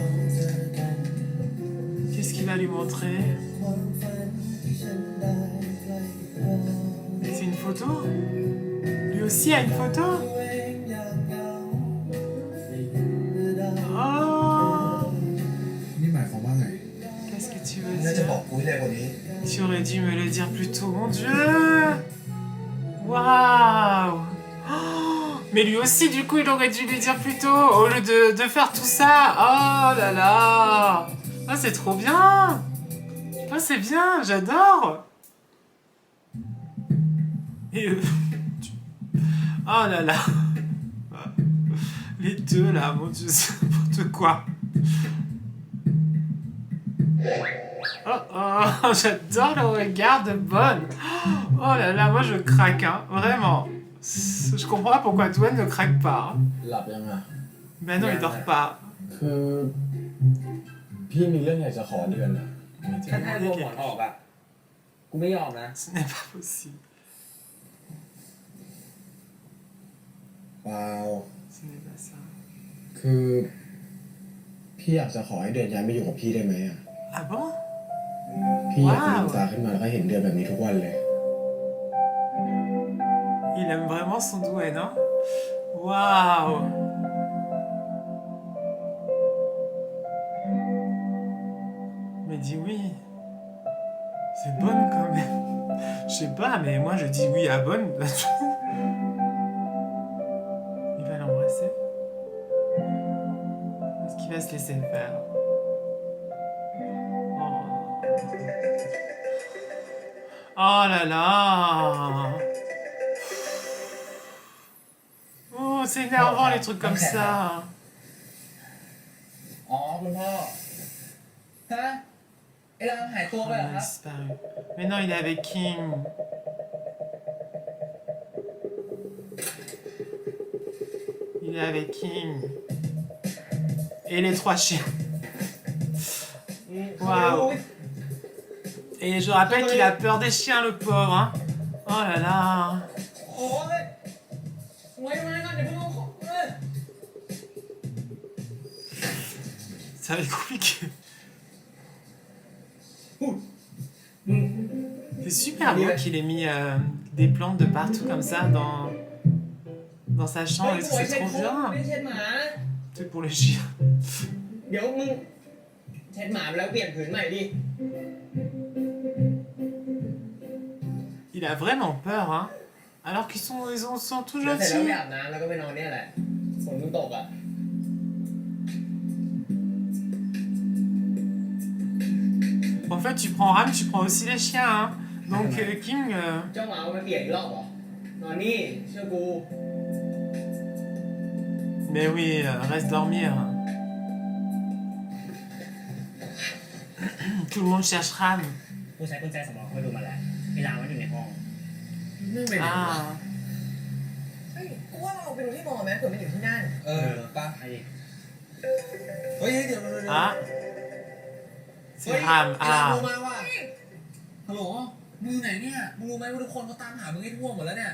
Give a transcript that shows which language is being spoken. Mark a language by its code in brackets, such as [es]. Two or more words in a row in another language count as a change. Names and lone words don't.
[fr] Qu'est-ce qu'il va lui montrer? C'est une photo? Lui aussi a une photo? [th] บอกกูให้เร็วกว่านี้ [fr] Tu aurais dû me le dire plus tôt, mon Dieu. Waouh. Oh, mais lui aussi, du coup, il aurait dû lui dire plus tôt, au lieu de faire tout ça. Oh là là. Ah, c'est trop bien. Ah, c'est bien, j'adore. Et oh là là. Les deux là, mon Dieu, c'est n'importe quoi. Oh oh, j'adore le regard de Bonne. Oh là là, moi je craque, hein, vraiment. Je comprends pas pourquoi Dwayne ne craque pas. Hein. [th] หลับยังอ่ะ [fr] Ben non, il dort pas. [th] คือพี่มีเรื่องอยากจะขอเดือนอ่ะ [fr] Mais t'es [th] ถ้าให้ [fr] demandé [th] พวกหมอน [fr] quelque- [th] ออกอ่ะ กูไม่ยอมนะ [fr] Ce n'est pas possible. [th] เปล่า [fr] Ce n'est pas ça. [th] คือพี่อยากจะขอให้เดือนย้ายมาอยู่กับพี่ได้ไหมอ่ะ [fr] Ah bon? [th] พี่อยากตื่นตาขึ้นมาแล้วก็เห็นเดือนแบบนี้ทุกวันเลย [fr] Il aime vraiment son Dwayne, non? Waouh! Mais dis oui. C'est Bonne quand même. Je sais pas, mais moi je dis oui à Bonne. Il va l'embrasser? Est-ce qu'il va se laisser faire? Oh là là! Oh, c'est énervant les trucs comme ça. [th] อ๋อคุณพ่อ ฮะ ไอ้รามหายตัว Oh, ไปเหรอ [fr] il [th] ค [fr] a [th] รับ [fr] disparu. Mais non, il est avec King. Il est avec King. Et les trois chiens. Waouh. Et je rappelle qu'il a peur des chiens, le pauvre. Hein. Oh là là. [th] โอ้ยไว้ก่อนเดี๋ยวพวกเราขอ [fr] Ça va être compliqué. C'est super beau qu'il ait mis des plantes de partout comme ça dans sa chambre. Et tout, c'est trop bien. [th] ไม่เช็ดหมา [fr] C'est pour les chiens. [th] เดี๋ยวมึงเช็ดหมาไปแล้วเปลี่ยนผืนใหม่ดิ [fr] Il a vraiment peur, hein. Alors qu'ils sont tout [th] เดี๋ยวเสร็จแล้ว [fr] gentils. [th] ไปอาบน้ำแล้วก็ไปนอนเนี่ยแหละฝนมันตกอ่ะ [fr] En fait, tu prends Ram, tu prends aussi les chiens, hein. Donc King, [th] เจ้าหมาเอาไปเปลี่ยนอีกรอบเหรอ นอนนี่เชื่อกู [fr] mais oui, reste dormir. Tout le monde cherche Ram. [th] กูใช้กุญแจสำรองคอยดูมาแล้วเวลามันอยู่ในห้อง มึงไปไหนวะ Ah, เฮ้ยกูว่าเราไปดูที่มอไหมเผื่อมันอยู่ที่นั่น ป่ะ ไอ้ เฮ้ยเดี๋ยว [fr] ah. C'est Ram. [th] ไอ้ราม Ah. รู้มาว่าฮัลโหลมึงอยู่ไหนเนี่ย มึงรู้ไหมว่าทุกคนเขาตามหามึงให้ทั่วหมดแล้วเนี่ย